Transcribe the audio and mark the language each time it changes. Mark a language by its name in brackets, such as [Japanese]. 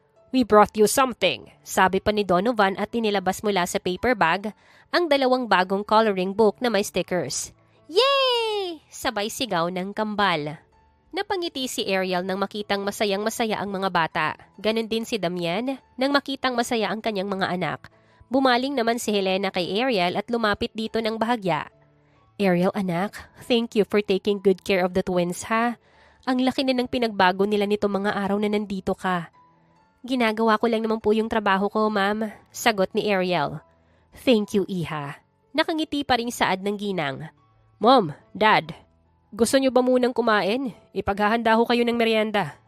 [English] We brought you something, [Filipino] sabi pa ni Donovan at inilabas mula sa paper bag ang dalawang bagong coloring book na may stickers. Yay! Sabay sigaw ng kambal. Napangiti si Ariel nang makitang masayang-masaya ang mga bata. Ganon din si Damien nang makitang masaya ang kanyang mga anak. Bumaling naman si Helena kay Ariel at lumapit dito ng bahagya. [English] Ariel anak, thank you for taking good care of the twins ha. [Filipino] Ang laki na ng pinagbago nila nito mga araw na nandito ka. Ginagawa ko lang naman po yung trabaho ko, ma'am. Sagot ni Ariel. [English] Thank you, [Filipino] Iha. Nakangiti pa rin saad ng ginang. Mom, Dad, gusto niyo ba munang kumain? Ipaghahanda ho kayo ng merienda.